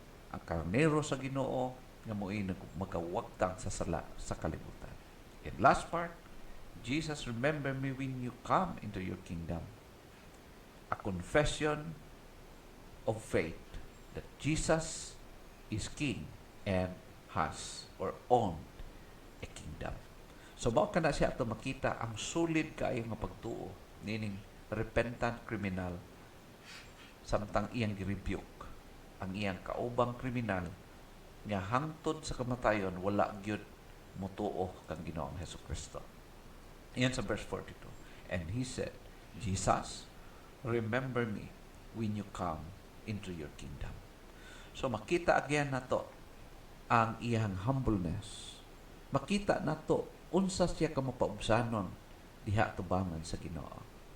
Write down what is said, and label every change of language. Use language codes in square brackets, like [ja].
[ceb] Ang karnero sa Ginoo nga mo'y magkawagtang sa sala sa kalibutan. [en] And last part, Jesus, remember me when you come into your kingdom. A confession of faith that Jesus is King and has or owned a kingdom. [ceb] So, mao kana siya ato makita ang solid kaayo nga pagtuo nining [en] repentant criminal [ceb] samtang iyang gi-rebuke ang iyang kaubang kriminal nga hangtod sa kamatayon wala gyud motuo kang Ginoong Hesukristo. Iyan sa verse 42. [en] And he said, Jesus, remember me when you come into your kingdom. [ceb] So makita [en] again [ceb] nato ang iyang humbleness. Makita nato unsa siya ka mapaubsanon diha tubangan sa Ginoo.